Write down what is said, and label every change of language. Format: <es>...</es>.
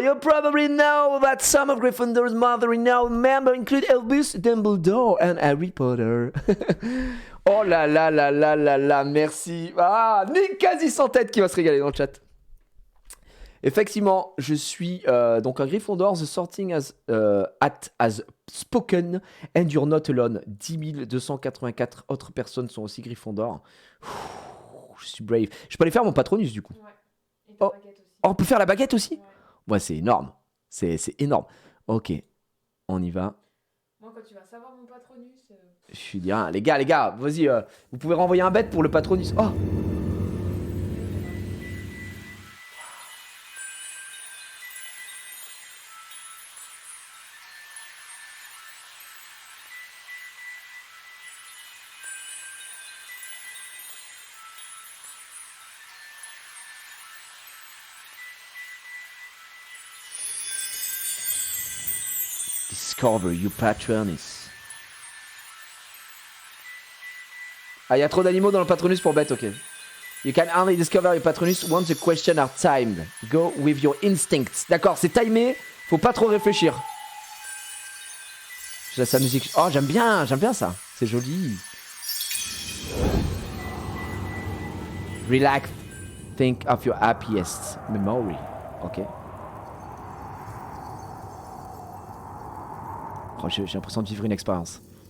<en>You probably know that some of Gryffindor's mother-in-law members include Albus Dumbledore and Harry Potter.</en> <fr>Oh là là là là là là, merci. Ah, Nick Quasi Sans Tête qui va se régaler dans le chat. Effectivement, je suis donc un Gryffondor.</fr> <en>The sorting has spoken and you're not alone.</en> <fr>10 284 autres personnes sont aussi Gryffondor. Je suis brave. Je peux aller faire mon patronus du coup. Ouais. Oh. On peut faire la baguette aussi. Ouais, c'est énorme. C'est énorme. Ok, on y va. Moi, quand tu vas savoir mon patronus... Je suis bien. Les gars, vas-y, vous pouvez renvoyer un bet pour le patronus. Oh.</fr> <en>Discover your patronus.</en> <fr>Ah, il y a trop d'animaux dans le patronus pour bet, ok.</fr> <en>You can only discover your patronus once the questions are timed. Go with your instincts.</en> <fr>D'accord, c'est timé, faut pas trop réfléchir. Je laisse la musique. Oh, j'aime bien ça. C'est joli.</fr> <en>Relax. Think of your happiest memory. Ok.</en> <fr>Oh, j'ai l'impression de vivre une expérience.</fr>